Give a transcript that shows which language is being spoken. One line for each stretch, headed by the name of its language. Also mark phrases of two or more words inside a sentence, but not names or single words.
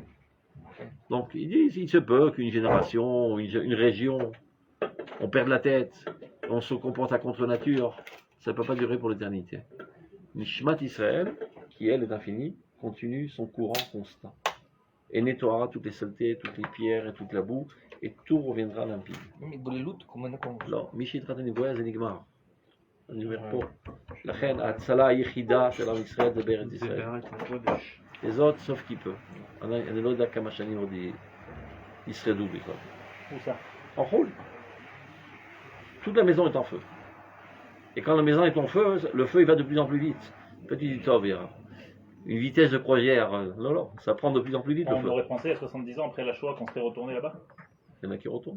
French: Donc, il dit, il se peut qu'une génération, une région, on perde la tête, on se comporte à contre-nature, ça ne peut pas durer pour l'éternité. Nishmat Israël, qui elle est infinie, continue son courant constant et nettoiera toutes les saletés, toutes les pierres et toute la boue, et tout reviendra limpide.
Hebrew: מתבוללות, כמו לא, מי שהתחתן עם גויה זה נגמר. אני אומר פה. לכן ההצלה היחידה של עם ישראל זה בארץ ישראל.
French: Les autres, sauf qui peut.
Hebrew: אני לא יודע כמה שנים עוד ישרדו בכלל.
French: Où ça? En roule. Toute la maison est en feu. Et quand la maison est en feu, le feu il va de plus en plus vite. Petit Tov, il y a une vitesse de croisière. Non, ça prend de plus en plus vite le On feu. aurait pensé à 70 ans après la Shoah qu'on serait retourné là-bas. Il y en a qui retournent.